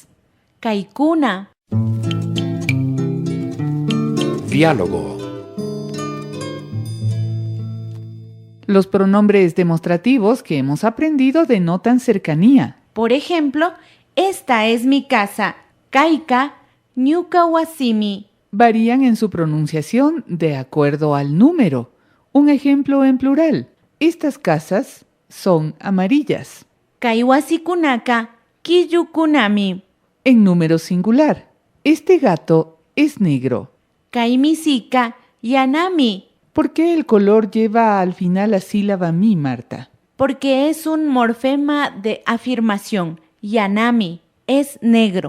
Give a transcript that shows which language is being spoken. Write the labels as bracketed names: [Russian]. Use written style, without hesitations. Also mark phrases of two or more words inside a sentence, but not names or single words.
[Quechua] kaikuna. [Spanish] Diálogo. Los pronombres demostrativos que hemos aprendido denotan cercanía. Por ejemplo, esta es mi casa. [Quechua] Kaika, ñuka wasimi. [Spanish] Varían en su pronunciación de acuerdo al número. Un ejemplo en plural. Estas casas son amarillas. [Quechua] Kai wasikunaka, kiyukunami. [Spanish] En número singular. Este gato es negro. [Quechua] Kai misika, yanami. [Spanish] ¿Por qué el color lleva al final la sílaba mi, Marta? Porque es un morfema de afirmación. Yanami es negro.